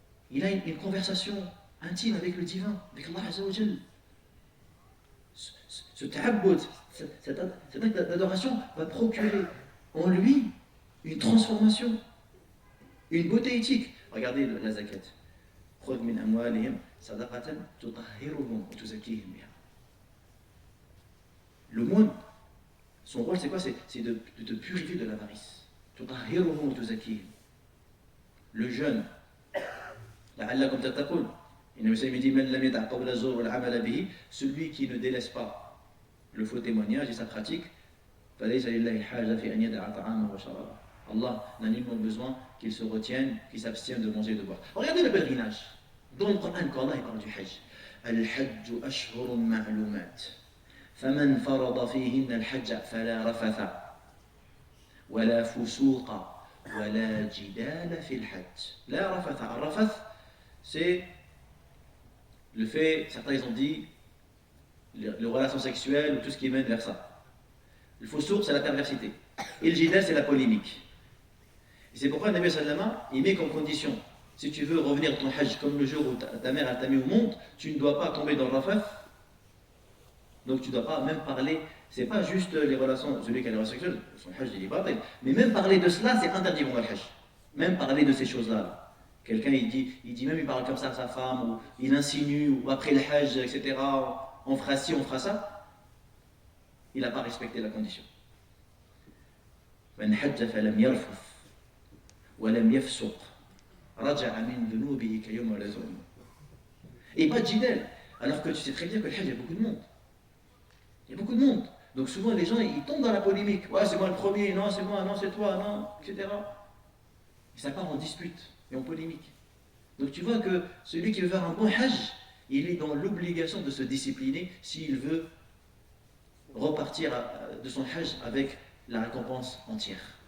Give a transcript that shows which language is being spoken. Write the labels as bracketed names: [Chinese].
[French] Il a une conversation intime avec le divin, avec Allah Azza wa Jal. Ce ta'abbud, cet acte d'adoration va procurer en lui une transformation, une beauté éthique. Regardez la zakat. [Arabic] خذ من أموالهم صدقة تطهرهم وتزكيهم بها. [French] Le monde, son rôle c'est quoi? C'est de te purifier de l'avarice. [Arabic] تطهرهم وتزكيهم. [French] Le jeûne, [Arabic] لعلكم تتقون. [French] Il dit [Arabic] من لم يدع قول الزور والعمل به, [French] celui qui ne délaisse pas le faux témoignage et sa pratique, [Arabic] فليس لله حاجة في أن يدع طعامه وشرابه. [French] Allah n'a nullement besoin qu'il se retienne, qu'il s'abstienne de manger et de boire. Regardez le pèlerinage. Dans le Coran, quand Allah parle du Hajj, [Arabic] Al-Hajj ashhurun ma'lumat. فمن فرض فيهن الحج فلا رفث ولا فسوق ولا جدال في الحج. لا رفث. [French] الرفث, c'est le fait, certains ils ont dit, les relations sexuelles ou tout ce qui mène vers ça. Le fusuq, c'est la perversité. Et le jidal, c'est la polémique. Et c'est pourquoi le Nabi Sallama, il met comme condition, si tu veux revenir de ton hajj comme le jour où ta mère elle t'a mis au monde, tu ne dois pas tomber dans le rafaf. Donc tu ne dois pas même parler, c'est pas juste les relations, celui qui a les relations sexuelles, son hajj il est pas vrai. Mais même parler de cela, c'est interdit pour le hajj. Même parler de ces choses-là. Quelqu'un il dit même il parle comme ça à sa femme, ou il insinue, ou après le hajj, etc. On fera ci, on fera ça. Il n'a pas respecté la condition. [Arabic] من حج فلم يرفث ولم يفسق رجع من ذنوبه كيوم ولد أمه. [French] Et pas de jidal, alors que tu sais très bien que le hajj, il y a beaucoup de monde. Il y a beaucoup de monde. Donc souvent les gens ils tombent dans la polémique. Ouais, c'est moi le premier, non c'est moi, non c'est toi, non, etc. Et ça part en dispute et en polémique. Donc tu vois que celui qui veut faire un bon hajj, il est dans l'obligation de se discipliner s'il veut repartir de son hajj avec la récompense entière.